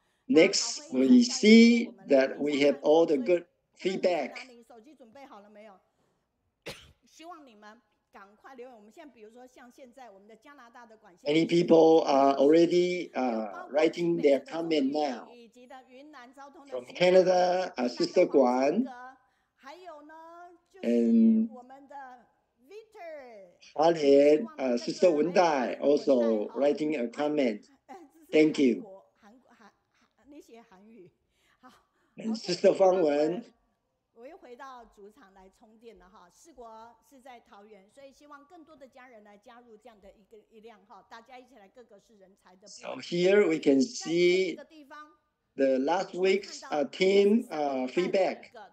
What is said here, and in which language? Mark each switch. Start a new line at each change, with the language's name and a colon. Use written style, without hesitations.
English: Next, we see that we have all the good feedback.
Chinese: 手机准备好了没有？希望你们赶快留言。我们现在比如说像现在我们的加拿大的管线
English: Many people are already writing their comment now.
Chinese: 以及的云南交通的
English: From Canada, Sister Guan.
Chinese: 还有呢，就
English: And
Chinese: 是我们的 Victor
English: Hualien, Sister Wendai also writing a comment. Thank you.
Chinese: 你写韩语，好。
English: And Sister Fang Wen.
Chinese: 我又回到主场来充电了哈。世国是在桃园，所以希望更多的家人来加入这样的一辆哈，大家一起来，个个是人才的。
English: So here we can see the last week's team feedback.